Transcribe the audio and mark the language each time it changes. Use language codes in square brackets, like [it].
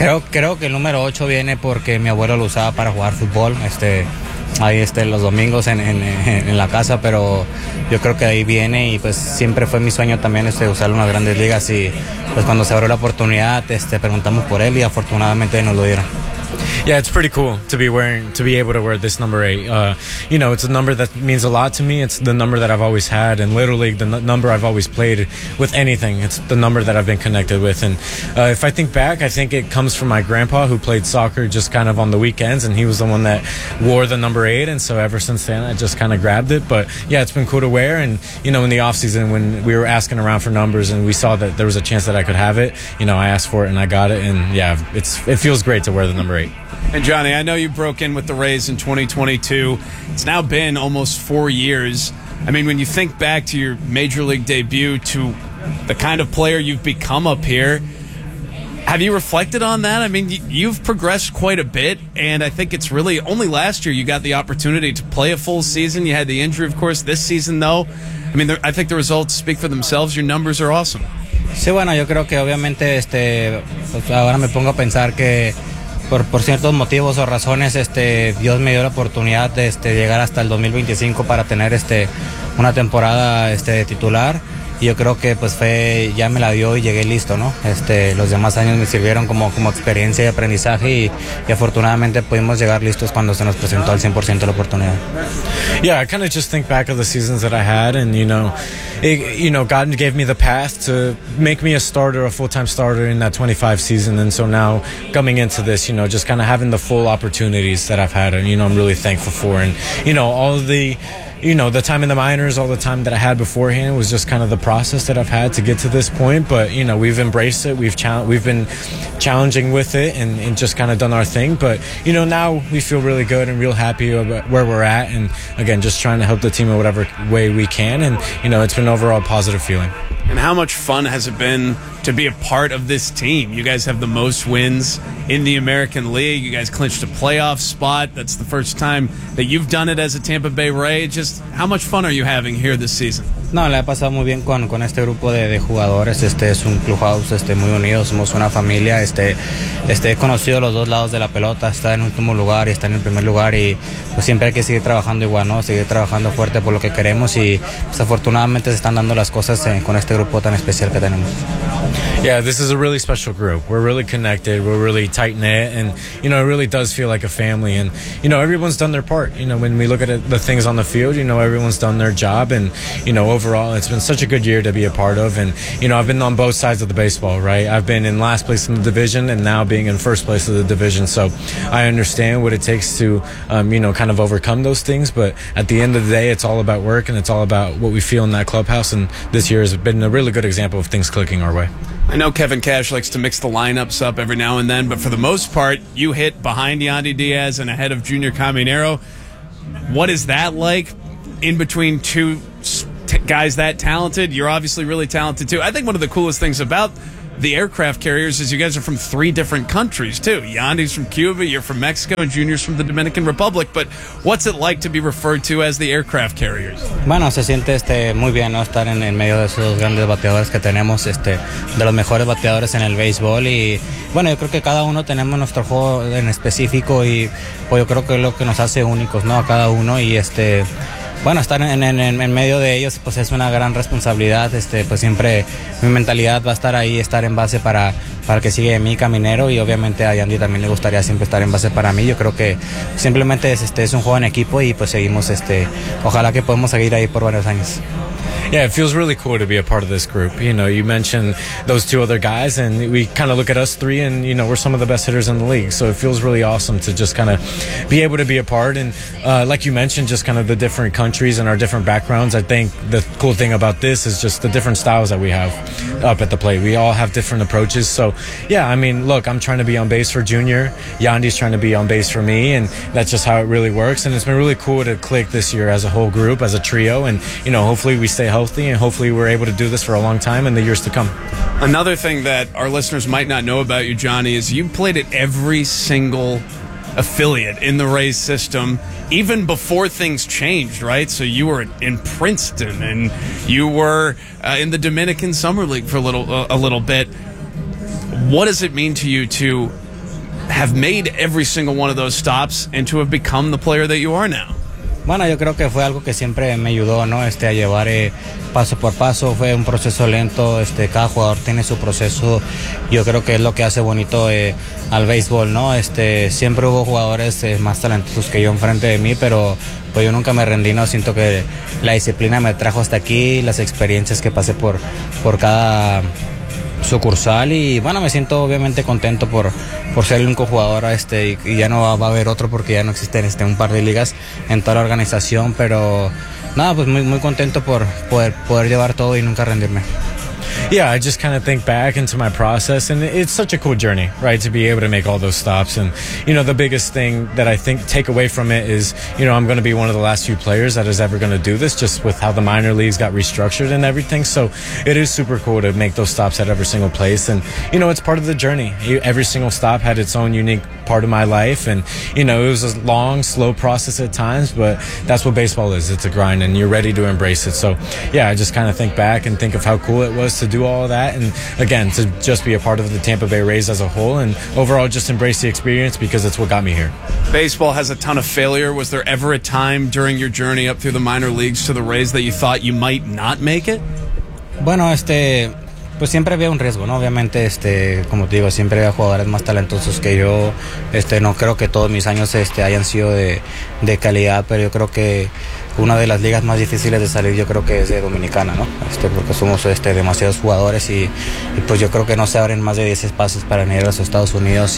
[es] Creo que el número 8 viene porque mi abuelo lo usaba para jugar fútbol, ahí los domingos en la casa, pero yo creo que ahí viene y pues siempre fue mi sueño también usarlo en las grandes ligas y pues cuando se abrió la oportunidad preguntamos por él y afortunadamente nos lo dieron. [en] Yeah, it's pretty cool to be able to wear this number 8. You know, it's a number that means a lot to me. It's the number that I've always had in Little League, the number I've always played with anything. It's the number that I've been connected with. And if I think back, I think it comes from my grandpa who played soccer just kind of on the weekends, and he was the one that wore the number 8. And so ever since then, I just kind of grabbed it. But yeah, it's been cool to wear. And, you know, in the offseason when we were asking around for numbers and we saw that there was a chance that I could have it, you know, I asked for it and I got it. And yeah, it feels great to wear the number 8. And Johnny, I know you broke in with the Rays in 2022. It's now been almost 4 years. I mean, when you think back to your major league debut, to the kind of player you've become up here, have you reflected on that? I mean, you've progressed quite a bit, and I think it's really only last year you got the opportunity to play a full season. You had the injury, of course. This season, though, I mean, I think the results speak for themselves. Your numbers are awesome. [es] Sí, bueno, yo creo que obviamente ahora me pongo a pensar que Por ciertos motivos o razones, Dios me dio la oportunidad de llegar hasta el 2025 para tener una temporada de titular. Y yo creo que pues fue, ya me la dio y llegué listo, ¿no? Los demás años me sirvieron como experiencia y aprendizaje y afortunadamente pudimos llegar listos cuando se nos presentó al 100% la oportunidad. [en] Yeah, I kind of just think back of the seasons that I had and, you know, God gave me the path to make me a starter, a full-time starter in that 25 season. And so now coming into this, you know, just kind of having the full opportunities that I've had and, you know, I'm really thankful for. And, you know, the time in the minors, all the time that I had beforehand was just kind of the process that I've had to get to this point. But, you know, we've embraced it. We've been challenging with it and just kind of done our thing. But, you know, now we feel really good and real happy about where we're at. And, again, just trying to help the team in whatever way we can. And, you know, it's been overall a positive feeling. And how much fun has it been to be a part of this team? You guys have the most wins in the American League. You guys clinched a playoff spot. That's the first time that you've done it as a Tampa Bay Ray. Just how much fun are you having here this season? [es] No, le ha pasado muy bien con este grupo de jugadores. Este es un clubhouse muy unido, somos una familia. He conocido los dos lados de la pelota, está en último lugar y está en el primer lugar, y pues siempre hay que seguir trabajando igual, ¿no? Seguir trabajando fuerte por lo que queremos, y pues afortunadamente se están dando las cosas con este grupo tan especial que tenemos. [en] Yeah, this is a really special group. We're really connected, we're really tight-knit, and, you know, it really does feel like a family, and, you know, everyone's done their part. You know, when we look at the things on the field, you know, everyone's done their job, and, you know, overall, it's been such a good year to be a part of, and, you know, I've been on both sides of the baseball, right? I've been in last place in the division, and now being in first place of the division, so I understand what it takes to, you know, kind of overcome those things, but at the end of the day, it's all about work, and it's all about what we feel in that clubhouse, and this year has been a really good example of things clicking our way. I know Kevin Cash likes to mix the lineups up every now and then, but for the most part, you hit behind Yandy Diaz and ahead of Junior Caminero. What is that like in between two guys that talented? You're obviously really talented, too. I think one of the coolest things about the aircraft carriers is you guys are from three different countries, too. Yandy's from Cuba, you're from Mexico, and Junior's from the Dominican Republic. But what's it like to be referred to as the aircraft carriers? [es] Bueno, se siente muy bien, ¿no? Estar en medio de esos grandes bateadores que tenemos, de los mejores bateadores en el béisbol. Y bueno, yo creo que cada uno tenemos nuestro juego en específico, y pues yo creo que es lo que nos hace únicos, ¿no? A cada uno. Y bueno, estar en medio de ellos pues es una gran responsabilidad. Pues siempre mi mentalidad va a estar ahí, estar en base para que siga mi Caminero, y obviamente a Yandy también le gustaría siempre estar en base para mí. Yo creo que simplemente es un juego en equipo, y pues seguimos ojalá que podamos seguir ahí por varios años. [en] Yeah, it feels really cool to be a part of this group. You know, you mentioned those two other guys, and we kind of look at us three, and, you know, we're some of the best hitters in the league. So it feels really awesome to just kind of be able to be a part. And like you mentioned, just kind of the different countries and our different backgrounds. I think the cool thing about this is just the different styles that we have up at the plate. We all have different approaches. So, yeah, I mean, look, I'm trying to be on base for Junior. Yandy's trying to be on base for me, and that's just how it really works. And it's been really cool to click this year as a whole group, as a trio, and, you know, hopefully we stay healthy, and hopefully we're able to do this for a long time in the years to come. Another thing that our listeners might not know about you, Johnny, is you played at every single affiliate in the Rays system, even before things changed, right? So you were in Princeton, and you were in the Dominican Summer League for a little bit. What does it mean to you to have made every single one of those stops and to have become the player that you are now? [es] Bueno, yo creo que fue algo que siempre me ayudó, ¿no? A llevar paso por paso. Fue un proceso lento, cada jugador tiene su proceso. Yo creo que es lo que hace bonito al béisbol, ¿no? Siempre hubo jugadores más talentosos que yo enfrente de mí, pero pues yo nunca me rendí, ¿no? Siento que la disciplina me trajo hasta aquí, las experiencias que pasé por cada sucursal, y bueno, me siento obviamente contento por ser el único jugador y ya no va a haber otro, porque ya no existen un par de ligas en toda la organización, pero nada, pues muy contento por poder llevar todo y nunca rendirme. [en] Yeah, I just kind of think back into my process, and it's such a cool journey, right, to be able to make all those stops. And, you know, the biggest thing that I think take away from it is, you know, I'm going to be one of the last few players that is ever going to do this, just with how the minor leagues got restructured and everything. So it is super cool to make those stops at every single place. And, you know, it's part of the journey. Every single stop had its own unique part of my life. And, you know, it was a long, slow process at times, but that's what baseball is. It's a grind, and you're ready to embrace it. So, yeah, I just kind of think back and think of how cool it was to do all that, and again, to just be a part of the Tampa Bay Rays as a whole, and overall just embrace the experience, because it's what got me here. Baseball has a ton of failure. Was there ever a time during your journey up through the minor leagues to the Rays that you thought you might not make it? [es] Bueno, pues siempre había un riesgo, ¿no? Obviamente, como te digo, siempre había jugadores más talentosos que yo. No creo que todos mis años hayan sido de calidad, pero yo creo que una de las ligas más difíciles de salir, yo creo que es de Dominicana, ¿no? Porque somos demasiados jugadores, y pues yo creo que no se abren más de 10 espacios para venir a los Estados Unidos.